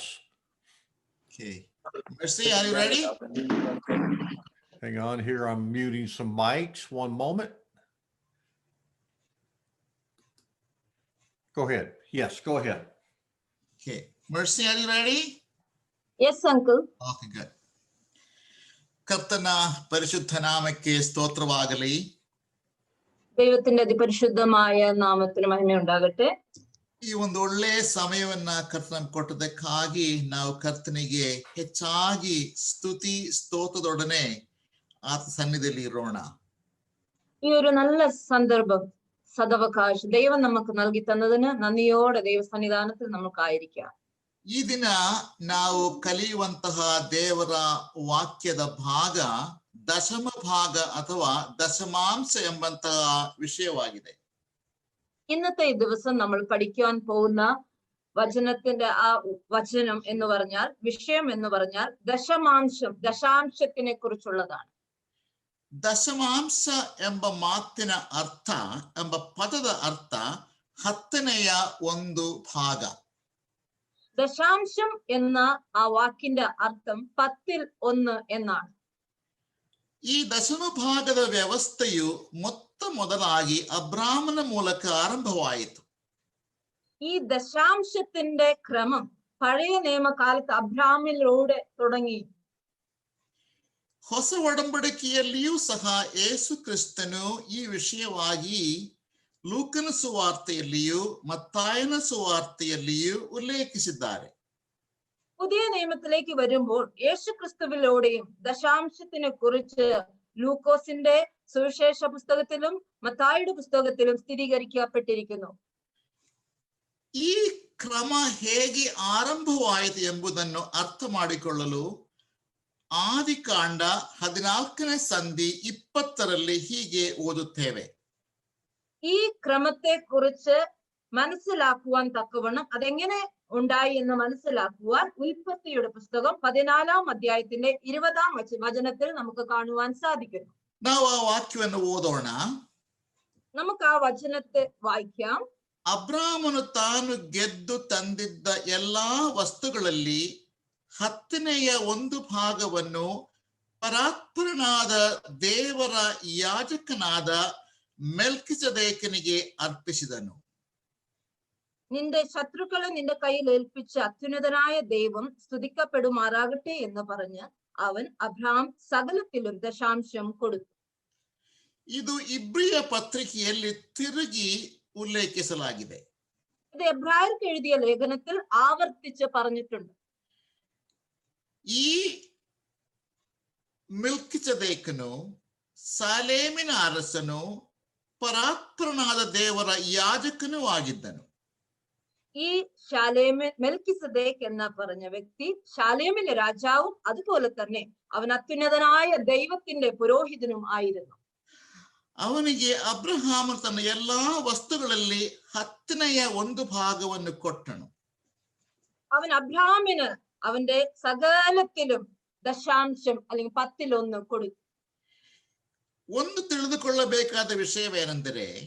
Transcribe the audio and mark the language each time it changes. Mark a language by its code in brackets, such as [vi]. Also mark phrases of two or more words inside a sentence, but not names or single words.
[en] Okay. Mercy, are you ready? Hang on here, I'm muting some mics. One moment. Go ahead. Yes, go ahead. Okay. Mercy, are you ready? Yes, uncle. Okay, good. [kn] ಕರ್ತನ ಪರಿಶುದ್ಧನಾಮಕ್ಕೆ ಸ್ತೋತ್ರವಾಗಲಿ. [ml] ദൈവത്തിന്റെ അതിപരിശുദ്ധമായ നാമത്തിന് മഹിമയുണ്ടാകട്ടെ. [kn] ಈ ಒಂದು ಒಳ್ಳೆ ಸಮಯವನ್ನ ಕರ್ತನ ಕೊಟ್ಟದಕ್ಕಾಗಿ ನಾವು ಕರ್ತನಿಗೆ ಹೆಚ್ಚಾಗಿ ಸ್ತುತಿ ಸ್ತೋತ್ರದೊಡನೆ ಆತ ಸನ್ನಿಧಿಯಲ್ಲಿ ಇರೋಣ. [ml] ഈ ഒരു നല്ല സന്ദർഭം സദവകാശം ദൈവം നമുക്ക് നൽകി തന്നതിന് നന്ദിയോടെ ദൈവ സന്നിധാനത്തിൽ നമുക്കായിരിക്കാം. [kn] ಈ ದಿನ ನಾವು ಕಲಿಯುವಂತಹ ದೇವರ ವಾಕ್ಯದ ಭಾಗ ದಶಮ ಭಾಗ ಅಥವಾ ದಶಮಾಂಶ ಎಂಬಂತಹ ವಿಷಯವಾಗಿದೆ. [ml] ഇന്നത്തെ ഈ ദിവസം നമ്മൾ പഠിക്കുവാൻ പോകുന്ന വചനത്തിന്റെ ആ വചനം എന്ന് പറഞ്ഞാൽ, വിഷയം എന്ന് പറഞ്ഞാൽ ദശമാംശം, ദശാംശത്തിനെ കുറിച്ചുള്ളതാണ്. [kn] ದಶಮಾಂಶ ಎಂಬ ಮಾತಿನ ಅರ್ಥ, ಎಂಬ ಪದದ ಅರ್ಥ ಹತ್ತನೆಯ ಒಂದು ಭಾಗ. [ml] ദശാംശം എന്ന ആ വാക്കിന്റെ അർത്ഥം 10 എന്നാണ്. [kn] ಈ ದಶಮ ಭಾಗದ ವ್ಯವಸ್ಥೆಯು ಮೊದಲಾಗಿ ಅಬ್ರಾಮನ ಮೂಲಕ ಆರಂಭವಾಯಿತು. [ml] ഈ ദശാംശത്തിന്റെ ക്രമം പഴയ നിയമകാലത്ത് അബ്രാമിലൂടെ തുടങ്ങി. [kn] ಹೊಸ ಒಡಂಬಡಿಕೆಯಲ್ಲಿಯೂ ಸಹ ಯೇಸು ಕ್ರಿಸ್ತನು ಈ ವಿಷಯವಾಗಿ ಲೂಕನ ಸುವಾರ್ತೆಯಲ್ಲಿಯೂ ಮತ್ತಾಯನ ಸುವಾರ್ತೆಯಲ್ಲಿಯೂ ಉಲ್ಲೇಖಿಸಿದ್ದಾರೆ. [ml] പുതിയ നിയമത്തിലേക്ക് വരുമ്പോൾ യേശു ക്രിസ്തുവിലൂടെയും ദശാംശത്തിനെ കുറിച്ച് ലൂക്കോസിന്റെ സുവിശേഷ പുസ്തകത്തിലും മത്തായിയുടെ പുസ്തകത്തിലും സ്ഥിരീകരിക്കപ്പെട്ടിരിക്കുന്നു. [kn] ಈ ಕ್ರಮ ಹೇಗೆ ಆರಂಭವಾಯಿತು ಎಂಬುದನ್ನು ಅರ್ಥ ಮಾಡಿಕೊಳ್ಳಲು ಆದಿಕಾಂಡ 14ನೇ ಸಂಧಿ 20ರಲ್ಲಿ ಹೀಗೆ ಓದುತ್ತೇವೆ. [ml] ഈ ക്രമത്തെ കുറിച്ച് മനസ്സിലാക്കുവാൻ തക്കവണ്ണം അതെങ്ങനെ ഉണ്ടായി എന്ന് മനസ്സിലാക്കുവാൻ ഉൽപ്പത്തിയുടെ പുസ്തകം 14ാം അധ്യായത്തിന്റെ 20ാം വചനത്തിൽ നമുക്ക് കാണുവാൻ സാധിക്കുന്നു. [kn] ನಾವು ಆ ವಾಕ್ಯವನ್ನು ಓದೋಣ. [ml] നമുക്ക് ആ വചനത്തെ വായിക്കാം. [kn] ಅಬ್ರಾಮನು ತಾನು ಗೆದ್ದು ತಂದಿದ್ದ ಎಲ್ಲಾ ವಸ್ತುಗಳಲ್ಲಿ 10ನೆಯ ಒಂದು ಭಾಗವನ್ನು ಪರಾತ್ಪರನಾದ ದೇವರ ಯಾಜಕನಾದ ಮೆಲ್ಕಿಸೆದೇಕನಿಗೆ ಅರ್ಪಿಸಿದನು. [ml] നിന്റെ ശത്രുക്കളെ നിന്റെ കയ്യിൽ ഏൽപ്പിച്ച അത്യുന്നതനായ ദൈവം സ്തുതിക്കപ്പെടുമാറാകട്ടെ എന്ന് പറഞ്ഞ് അവൻ അബ്രഹാം സകലത്തിലും ദശാംശം കൊടുത്തു. [kn] ಇದು ಇಬ್ರಿಯ ಪತ್ರಿಕೆಯಲ್ಲಿ ತಿರುಗಿ ಉಲ್ಲೇಖಿಸಲಾಗಿದೆ. [ml] ഇത് എബ്രായർക്ക് എഴുതിയ ലേഖനത്തിൽ ആവർത്തിച്ച് പറഞ്ഞിട്ടുണ്ട്. [kn] ಈ ಮೆಲ್ಕಿಸೆದೇಕನು ಸಾಲೇಮಿನ ಅರಸನು ಪರಾತ್ಪರನಾದ ದೇವರ ಯಾಜಕನೂ ಆಗಿದ್ದನು. [ml] ഈ മെൽക്കിസദേക്ക് എന്ന പറഞ്ഞ വ്യക്തി ശാലേമിലെ രാജാവും അതുപോലെ തന്നെ അവൻ അത്യുന്നതനായ ദൈവത്തിന്റെ പുരോഹിതനും ആയിരുന്നു. [kn] ಅವನಿಗೆ ಅಬ್ರಹಾಮ ತನ್ನ ಎಲ್ಲಾ ವಸ್ತುಗಳಲ್ಲಿ 10ನೆಯ ಒಂದು ಭಾಗವನ್ನು ಕೊಟ್ಟನು. [ml] അവൻ അബ്രഹാമിന് അവന്റെ സകലത്തിലും ദശാംശം അല്ലെങ്കിൽ 10 കൊടുത്തു. [kn] ಒಂದು ತಿಳಿದುಕೊಳ್ಳಬೇಕಾದ ವಿಷಯವೇನೆಂದರೆ,